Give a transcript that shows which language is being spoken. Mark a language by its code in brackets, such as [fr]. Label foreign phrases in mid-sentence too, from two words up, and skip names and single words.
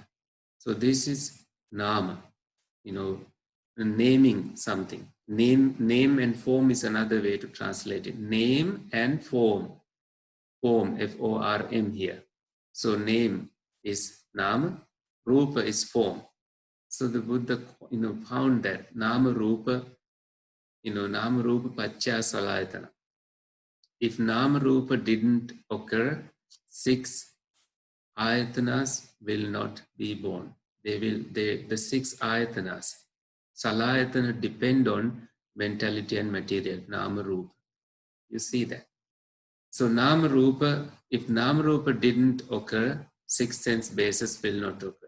[en] So this is Nama, naming something. Name and form is another way to translate it. Name and form. Form, F-O-R-M here. So name is [pi] Nama, Rupa [en] is form. So the Buddha, found that [pi] Nama Rupa, Nama Rupa Pacchaya Salayatana. [en] If [pi] Nama Rupa [en] didn't occur, 6 ayatanas will not be born. The 6 ayatanas, Salayatana, depend on mentality and material, [pi] Nama Rupa. [en] You see that. So [pi] Nama Rupa, [en] if [pi] Nama Rupa [en] didn't occur, 6 sense bases will not occur.